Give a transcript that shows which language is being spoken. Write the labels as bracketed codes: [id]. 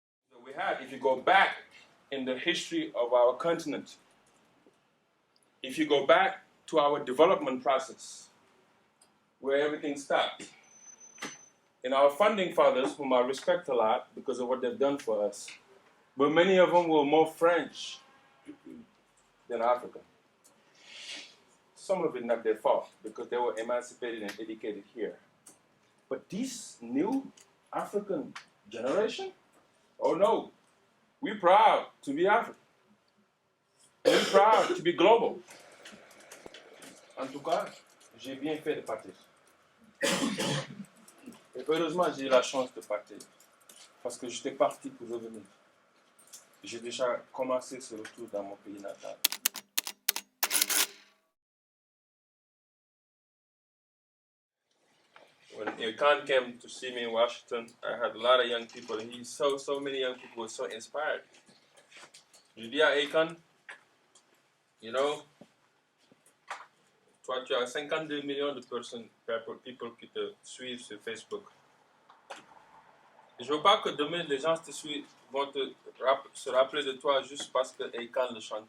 [en] So we had, if you go back in the history of our continent, if you go back to our development process, where everything started, and our founding fathers, whom I respect a lot because of what they've done for us, but many of them were more French than African. Some of it not their fault, because they were emancipated and educated here. But this new African generation, oh no, we're proud to be African. We're proud to be global. [fr] En tout cas, j'ai bien fait de partir. Et heureusement, j'ai eu la chance de partir. Parce que j'étais parti pour revenir. J'ai déjà commencé ce retour dans mon pays natal. [en] When Khan came to see me in Washington, I had a lot of young people, and so many young people were so inspired. [fr] Je dis à Akon, [en] you know, [fr] toi, tu as 52 millions de personnes, people qui te suivent sur Facebook. Je ne veux pas que demain, les gens te suivent, vont se rappeler de toi juste parce que Akon le chante.